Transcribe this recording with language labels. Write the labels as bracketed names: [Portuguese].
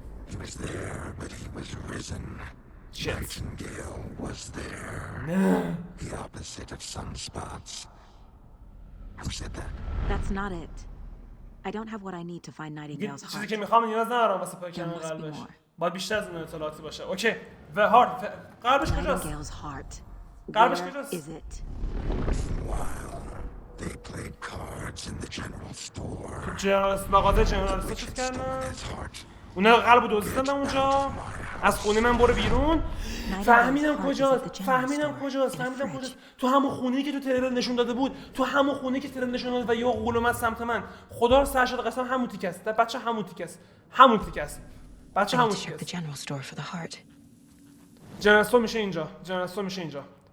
[English] He was there, but he was risen. Nightingale was there. The opposite of sunspots. Who said that? That's not it. I don't have what I need to find Nightingale's heart. [Persian] چیزی که میخوام نیاز ندارم واسه پیدا کردن قلبش. باید بیشتر از اون اطلاعاتی باشه. اوکی. و هارت قلبش کجاست؟ [English] Nightingale's heart. [Persian] قلبش کجاست؟ [English] Is it? While they played cards in the general store. [Persian] جنرال مغازه جنرال چیز کردن؟ اونا قلبو دزدیدن اونجا. از خونه من برو بیرون. فهمیدم کجاست. تو همون خونه‌ای که تو تریلر نشون داده بود. تو همون خونه‌ای که تریلر نشون داد و یه غول اومد سمت من. خدا رو سر شد قسم همون تیکه است. بچه همون تیکه است. بچه همون تیکه است. جنراتور میشه اینجا. جنراتور میشه اینجا.